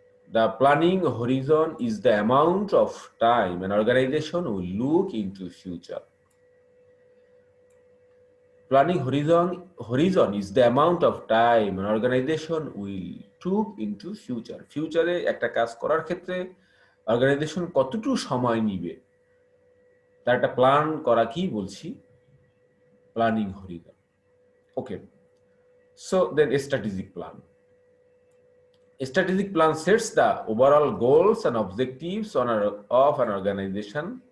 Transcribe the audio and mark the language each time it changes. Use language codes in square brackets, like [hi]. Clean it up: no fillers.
[en] The planning horizon is the amount of time an organization will look into future. Planning horizon is the amount of time an organization will look into future. [bn] ফিউচারে একটা কাজ করার ক্ষেত্রে organisation কতটুকু সময় নিবে তার একটা প্ল্যান করা কি বলছি, planning Harijan. [en] Okay, so then strategic plan. A strategic plan sets the overall goals and objectives of an organization.